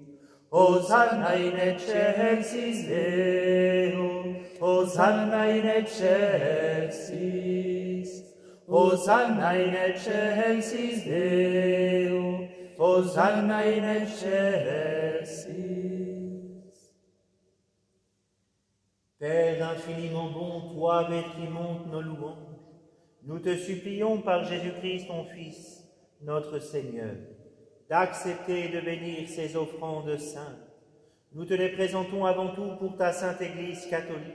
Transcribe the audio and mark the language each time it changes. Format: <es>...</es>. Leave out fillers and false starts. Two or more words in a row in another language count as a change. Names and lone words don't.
<la>Hosanna in excelsis Deo, Hosanna in excelsis. Hosanna in excelsis Deo, Hosanna in excelsis.</la> <fr>Père infiniment bon, toi avec qui montent nos louanges, nous te supplions par Jésus-Christ ton Fils, notre Seigneur, d'accepter et de bénir ces offrandes saintes. Nous te les présentons avant tout pour ta sainte Église catholique.</fr>